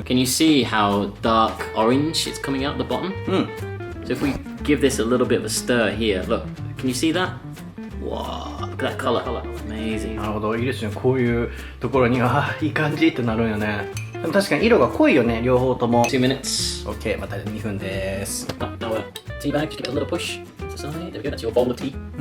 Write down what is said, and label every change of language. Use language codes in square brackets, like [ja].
[en] Can you see how dark orange it's coming out the bottom? So if we give this a little bit of a stir here, look, can you see that? Wow, look at that color. Amazing. [ja] なるほど、いいですね。こういうところにはいい感じってなるんよね。でも確かに色が濃いよね、両方とも。 [en] 2 minutes. [ja] OK、また2分です。 [en] Now tea bag, just give it a little push to the side. There we go, that's your bowl of tea.